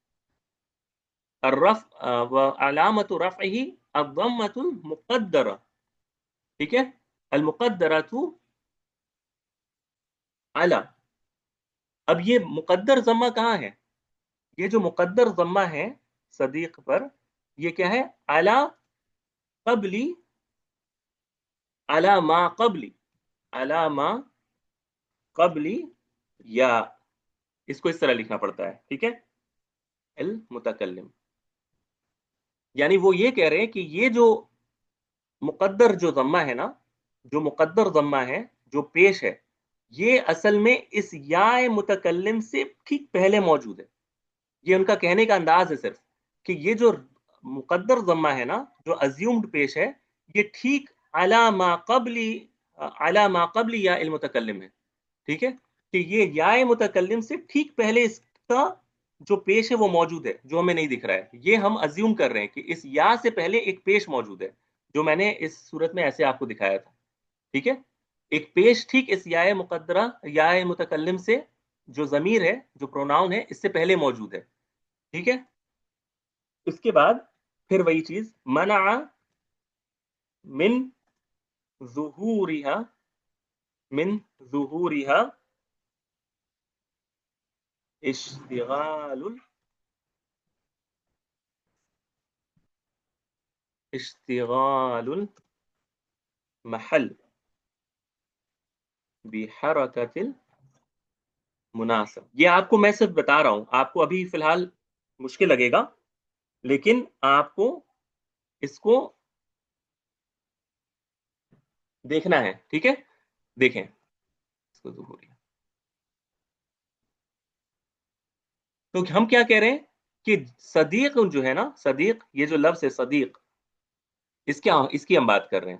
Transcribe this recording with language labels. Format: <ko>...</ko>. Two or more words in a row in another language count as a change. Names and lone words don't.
<ar>الرفع وعلامت رفعہ الضمۃ المقدرہ.</ar> <ur>ٹھیک ہے.</ur> <ar>المقدرۃ علی.</ar> <ur>اب یہ مقدر ضمہ کہاں ہے؟ یہ جو مقدر ضمہ ہے صدیق پر، یہ کیا ہے؟</ur> <ar>علی قبلی، علی ما قبلی، علی ما قبلی یا.</ar> <ur>اس کو اس طرح لکھنا پڑتا ہے. ٹھیک ہے. المتکلم، یعنی وہ یہ کہہ رہے ہیں کہ یہ جو مقدر جو ضمہ ہے نا، جو مقدر ضمہ ہے جو پیش ہے، یہ اصل میں اس یا متکلم سے ٹھیک پہلے موجود ہے. یہ ان کا کہنے کا انداز ہے صرف کہ یہ جو مقدر ضمہ ہے نا، جو ازیومڈ پیش ہے، یہ ٹھیک</ur> <ar>علی ما قبلی، علی ما قبلی یا المتکلم</ar> <ur>ہے. ٹھیک ہے. کہ یہ یا متکلم سے ٹھیک پہلے اس کا جو پیش ہے وہ موجود ہے، جو ہمیں نہیں دکھ رہا ہے. یہ ہم ازیوم کر رہے ہیں کہ اس یا سے پہلے ایک پیش موجود ہے، جو میں نے اس صورت میں ایسے آپ کو دکھایا تھا. ٹھیک ہے، ایک پیش ٹھیک اس یا مقدرہ یا متکلم سے، جو ضمیر ہے، جو پروناؤن ہے، اس سے پہلے موجود ہے. ٹھیک ہے، اس کے بعد پھر وہی چیز</ur> <ar>منع من ظہورها، من ظہورها اشتغال المحل بحرکت المناسب.</ar> <ur>یہ آپ کو میں صرف بتا رہا ہوں، آپ کو ابھی فی الحال مشکل لگے گا، لیکن آپ کو اس کو دیکھنا ہے. ٹھیک ہے، دیکھیں اس کو ظہوری. تو ہم کیا کہہ رہے ہیں کہ صدیق جو ہے نا، صدیق، یہ جو لفظ ہے صدیق، اس کی ہم بات کر رہے ہیں.</ur>